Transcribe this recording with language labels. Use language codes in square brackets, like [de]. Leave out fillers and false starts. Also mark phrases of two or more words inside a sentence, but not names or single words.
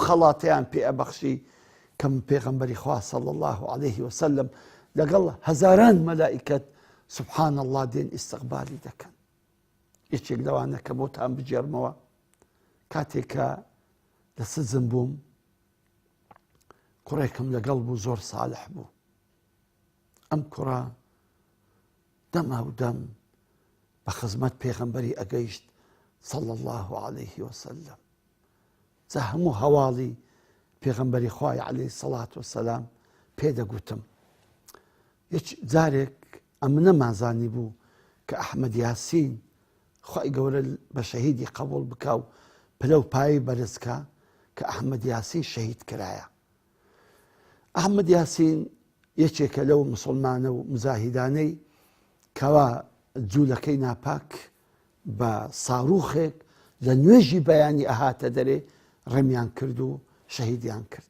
[ckb] خەڵاتیان پێ ئەبەخشی کەم پێغەمبەری خوا [ar] صلی الله عليه وسلم [ckb] لەگەڵ هەزاران مەلائیکەت [ar] سبحان الله [ckb] دێن ئیستقبالی دەکەن یەکێک لەوانە کە بۆتان بجێڕمەوە کاتێکە لە سزم بووم کوڕێکم لەگەڵ بوو زۆر ساڵح بوو ئەم کوڕە دەما و دەم بە خزمەت پێغەمبەری ئەگەیشت [ar] صلى الله عليه وسلم. [ckb] جا هەموو هەواڵی پێغەمبەری خوای [ar] عليه الصلاة والسلام [ckb] پێدەگوتم. هیچ جارێک ئەم نەمازانی بوو کە ئەحمەد یاسین خوای گەورە بە شەهیدی قبول بکە و پلە و پایی بەرزکە کە ئەحمەد یاسین شەهید کرایە. ئەحمەد یاسین یەکێکە لەو مسلمانە و مزاهیدانەی کەوا جوولەکەی ناپاک بە ساڕوخێک لە نوێژی بەیانی ئەهاتە دەرێ ڕێمیان کرد و شەهیدیان کرد.